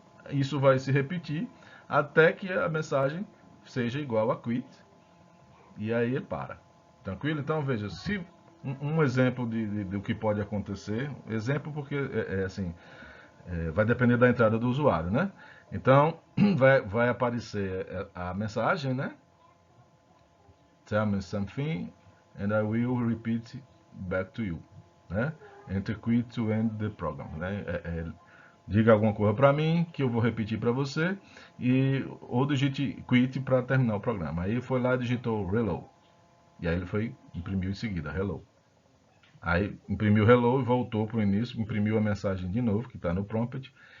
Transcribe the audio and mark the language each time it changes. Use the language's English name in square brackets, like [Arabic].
[Portuguese] Isso vai se repetir até que a mensagem seja igual a quit e aí ele para. Tranquilo? Então veja, se um exemplo do que pode acontecer, exemplo porque assim, vai depender da entrada do usuário, né? Então vai aparecer a mensagem, né? [English] Tell me something and I will repeat back to you, né? Enter quit to end the program, né? [Portuguese] Diga alguma coisa para mim que eu vou repetir para você ou digite quit para terminar o programa. Aí foi lá e digitou hello. E aí ele imprimiu em seguida hello. Aí imprimiu hello e voltou para o início, imprimiu a mensagem de novo que está no prompt.